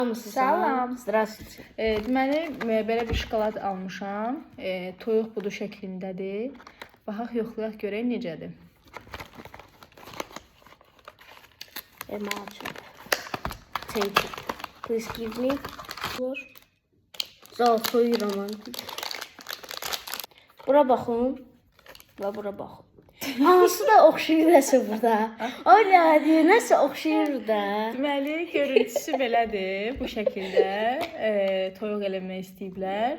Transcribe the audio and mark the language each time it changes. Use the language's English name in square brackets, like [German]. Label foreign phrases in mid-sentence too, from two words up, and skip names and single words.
[Azerbaijani] Salam. [Russian] Здравствуйте. [Azerbaijani] Deməli, belə bir şokolad almışam. Toyuq budu şəklindədir. Baxaq, yoxlayaq görək necədir. [English] Take it. Please give me. Zalxoy romantik. [Azerbaijani] Bura baxın. Və bura baxın. Hansı da oxşayır nəsə burada. Ola, deyir, nəsə oxşayır da. Deməli, görüntüsü belədir. Bu şəkildə toyuq eləmək istəyiblər.